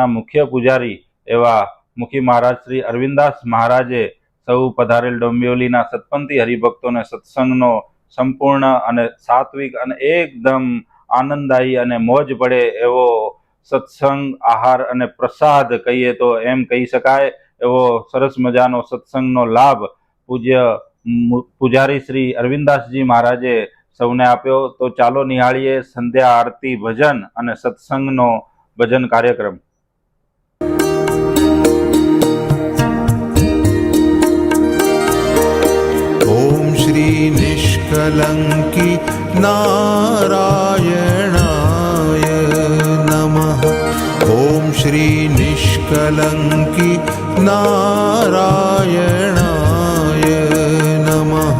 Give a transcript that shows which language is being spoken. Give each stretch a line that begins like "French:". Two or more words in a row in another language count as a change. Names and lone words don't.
Gujarati: મુખ્ય પૂજારી એવા મુખી મહારાજ શ્રી અરવિંદાસ મહારાજે સૌ પધારેલ ડોંબિવલીના સતપંથી હરિભક્તોને સત્સંગનો સંપૂર્ણ અને સાત્વિક અને એકદમ આનંદદાયી અને મોજ પડે એવો સત્સંગ આહાર અને પ્રસાદ કહીએ તો એમ કહી શકાય એવો સરસ મજાનો સત્સંગનો લાભ પૂજ્ય પૂજારી શ્રી અરવિંદાસજી મહારાજે સૌને આપ્યો. તો ચાલો નિહાળીએ સંધ્યા આરતી ભજન અને સત્સંગનો ભજન કાર્યક્રમ.
Sanskrit: ॐ श्री निष्कलङ्की नारायणाय नमः. ॐ श्री निष्कलङ्की नारायणाय नमः.